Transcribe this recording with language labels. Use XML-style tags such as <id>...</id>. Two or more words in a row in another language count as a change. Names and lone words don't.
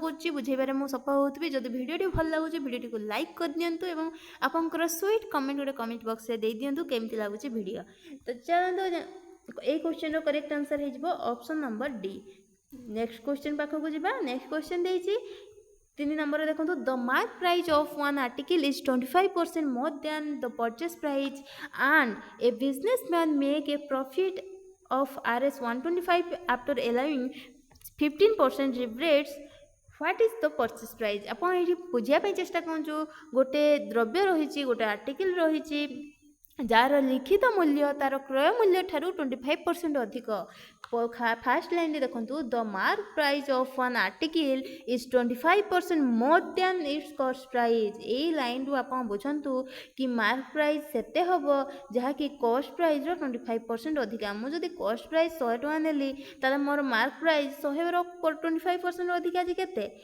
<or>କରୁଛି ବୁଝେଇବାରେ ମୁଁ ସଫଳ ହେଉଥିବି ଯଦି ଭିଡ଼ିଓଟି ଭଲ ଲାଗୁଛି ଭିଡ଼ିଓଟିକୁ ଲାଇକ୍ କରିଦିଅନ୍ତୁ ଏବଂ ଆପଣଙ୍କର</or> <en>sweet comment</en> <or>ଗୋଟେ</or> <en>comment box</en> <or>ଦେଇଦିଅନ୍ତୁ କେମିତି ଲାଗୁଛି ଭିଡ଼ିଓ ତ ଚାଲନ୍ତୁ ଏଇ କୋଶ୍ଚେନର</or> <en>correct answer</en> <or>ହେଇଯିବ</or> <en>option number D next question</en> <or>ପାଖକୁ ଯିବା</or> <en>next question</en> <or>ଦେଇଛି 3 ନମ୍ବର ଦେଖନ୍ତୁ</or> <en>the mark price of one article is 25% more than the purchase price and a businessman make a profit of Rs 125 after allowing 15% rebates what is the purchase price</en> <or>ଆପଣ ଏଇଠି ବୁଝିବା ପାଇଁ ଚେଷ୍ଟା କରନ୍ତୁ ଗୋଟେ ଦ୍ରବ୍ୟ ରହିଛି ଗୋଟେ ଆର୍ଟିକଲ ରହିଛି ଯାହାର ଲିଖିତ ମୂଲ୍ୟ ତାର କ୍ରୟ ମୂଲ୍ୟ ଠାରୁ 25% ଅଧିକ</or> <en>first line</en> <or>ଦେଖନ୍ତୁ</or> <en>the mark price of one article is 25% more than its cost price</en> <or>ଏଇ ଲାଇନରୁ ଆପଣ ବୁଝନ୍ତୁ କି</or> <en>mark price</en> <or>ସେତେ ହେବ ଯାହାକି</or> <en>cost price</en> <or>25% ଅଧିକା ମୁଁ ଯଦି</or> <en>cost price</en> <or>100 ଟଙ୍କା ନେଲି ତାହେଲେ ମୋର</or> <en>mark price</en> <or>100ର 25% ଅଧିକା ଅଛି କେତେ</or>